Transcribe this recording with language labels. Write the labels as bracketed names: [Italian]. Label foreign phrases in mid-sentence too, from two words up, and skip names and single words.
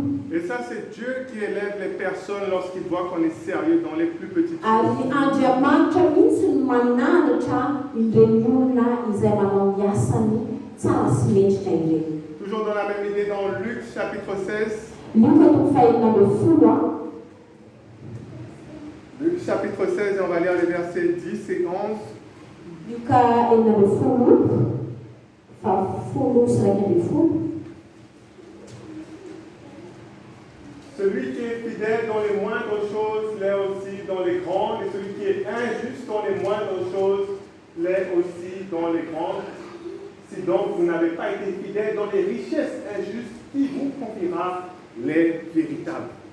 [French] Et ça c'est Dieu qui élève les personnes lorsqu'il voit qu'on est sérieux dans les plus petites choses. [Malagasy] Ary Andriamanitra mihitsy no mananatra ireny olona izay manao ny asany tsara sy mendrika ireny. [French] Toujours dans la même idée dans Luc chapitre 16. [Malagasy] Luka toko fahaenina amby folo [French] Luc chapitre 16 et on va lire les versets 10 et 11. [Malagasy] Luka enina amby folo fa [French] Celui qui est fidèle dans les moindres choses l'est aussi dans les grandes, et celui qui est injuste dans les moindres choses l'est aussi dans les grandes. Si donc vous n'avez pas été fidèle dans les richesses injustes, qui vous confiera les véritables?